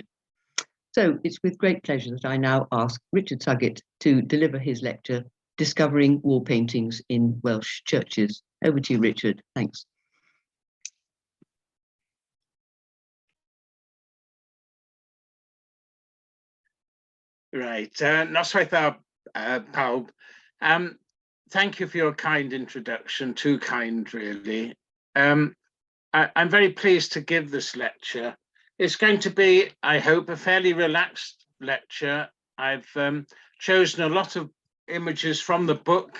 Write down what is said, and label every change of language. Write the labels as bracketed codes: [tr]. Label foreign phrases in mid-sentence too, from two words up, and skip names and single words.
[en] So it's with great pleasure that I now ask Richard Suggett to deliver his lecture, Discovering Wall Paintings in Welsh Churches. Over to you, Richard. Thanks. Right, [cy] noswaith dda pawb. [en] Thank you for your kind introduction, too kind really. I'm very pleased to give this lecture. It's going to be, I hope, a fairly relaxed lecture. I've chosen a lot of images from the book.